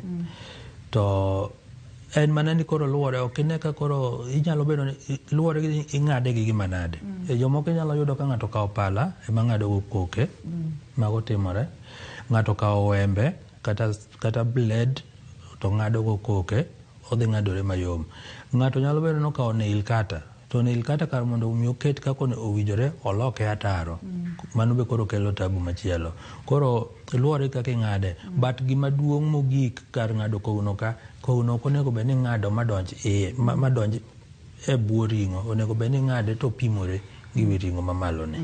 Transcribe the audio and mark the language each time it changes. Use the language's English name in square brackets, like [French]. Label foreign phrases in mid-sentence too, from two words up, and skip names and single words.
[Luo (Kenya and Tanzania)] To en mana ni koro luwore, ok ine ka koro inyalo bedo ni luwore gi ing'ade gi gima nade. Jomoko inyalo yudo ka ng'ato kawo pala ema ng'ado go koke, mago timore. Ng'ato kawo wembe kata blade to ng'ado go koke, odhi ng'adore mayom. Ng'ato nyalo bedo no kawo [English] nail cutter. [Luo (Kenya and Tanzania)] To [English] nail cutter [Luo (Kenya and Tanzania)] kar mondo mi oket kako owinjore oloke ataro. Mano be koro kelo tabu machielo. Koro luwore kaka ing'ade. But gima duong' mogik kar ng'ado kogno ka, kogno ok onego bed ni ng'ado madonj e bwo ring'o. Onego bed ni ng'ade to pimore gi wi ring'o mamalo ne.